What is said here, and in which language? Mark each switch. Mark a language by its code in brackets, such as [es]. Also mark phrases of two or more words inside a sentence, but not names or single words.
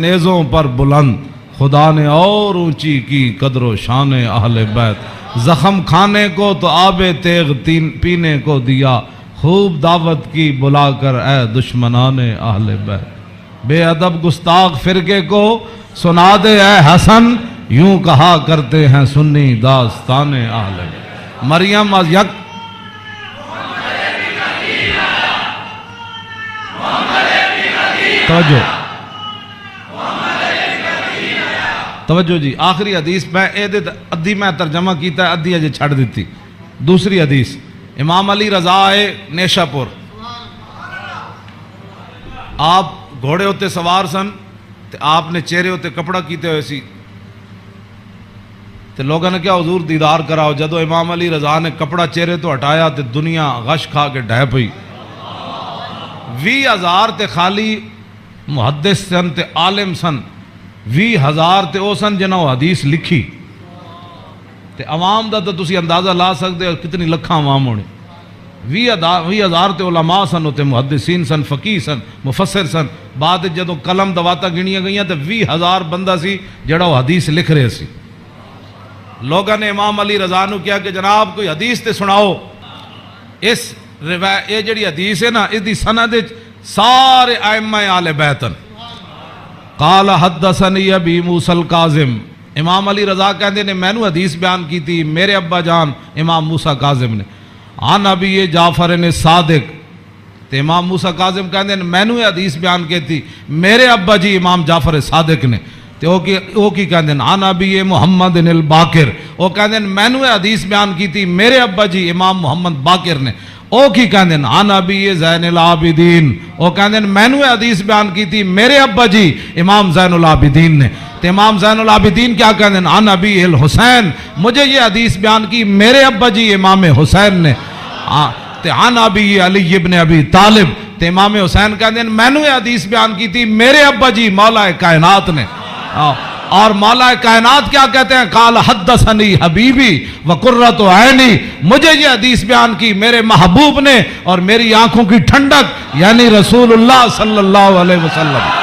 [ur] نیزوں پر بلند، خدا نے اور اونچی کی قدر و شان اہل بیت، زخم کھانے کو تو آب تیغ پینے کو دیا، خوب دعوت کی بلا کر اے دشمنان اہل بیت، بے ادب گستاخ فرقے کو سنا دے اے حسن، یوں کہا کرتے ہیں سنی داستان اہل بیت۔ [pa] مریم از یک توجہ جی، آخری حدیث میں ادھی میں ترجمہ کیتا ہے، ادھی اجے چھڑ دیتی، دوسری حدیث امام علی رضا آئے نیشا پور، آپ گھوڑے ہوتے سوار سن تے آپ نے چہرے ہوتے کپڑا کیتے ہوئے سی تے لوگوں نے کیا حضور دیدار کراؤ، جدو امام علی رضا نے کپڑا چہرے تو ہٹایا تے دنیا غش کھا کے ڈھہ پئی، 20,000 تے خالی محدث سن تے عالم سن، 20,000 تے او سن جنہوں حدیث لکھی تے عوام دا تو تسی اندازہ لا سکتے ہو کتنی لکھاں عوام ہونے، 20,000 تے علماء سن، تے محدثین سن، فقیہ سن، مفسر سن. بعد جدوں قلم دواتا گنیاں گئیاں تے 20,000 بندہ سی جڑا وہ حدیث لکھ رہے سی. لوگوں نے امام علی رضا نو کیا کہ جناب کوئی حدیث تے سناؤ. اس یہ جڑی حدیث ہے نا، اس دی سند سارے ائمہ آل بیت. [ar] قال حدثنی ابی موسیٰ الکاظم، [pa] امام علی رضا کہندے نے مینوں حدیث بیان کی تھی میرے ابا جان امام موسیٰ کاظم نے. [ar] عن ابی جعفر نے صادق، [pa] تے امام موسیٰ کاظم کہندے نے مینوں حدیث بیان کی تھی میرے ابا جی امام جعفر صادق نے. تے او کی کہندے نے [ar] عن ابی محمد الباقر، [pa] او کہندے نے مینوں حدیث بیان کی تھی میرے ابا جی امام محمد باقر نے. او کی کہندے نے [ar] عن ابی زین العابدین، [pa] او کہندے نے مینوں حدیث بیان کی تھی میرے ابا جی امام زین العابدین نے. تے امام زین العابدین کیا کہندے ہیں [ar] عن ابی الحسین، [ur] مجھے یہ حدیث بیان کی میرے ابا جی امام حسین نے. [ar] تے عن ابی علی ابن ابی طالب، [pa] تے امام حسین کہندے ہیں میں نے یہ حدیث بیان کی تھی میرے ابا جی مولا کائنات نے. [ur] اور مولا کائنات کیا کہتے ہیں؟ [ar] قال حدثنی حبیبی وقرۃ عینی، [ur] مجھے یہ حدیث بیان کی میرے محبوب نے اور میری آنکھوں کی ٹھنڈک یعنی رسول اللہ صلی اللہ علیہ وسلم.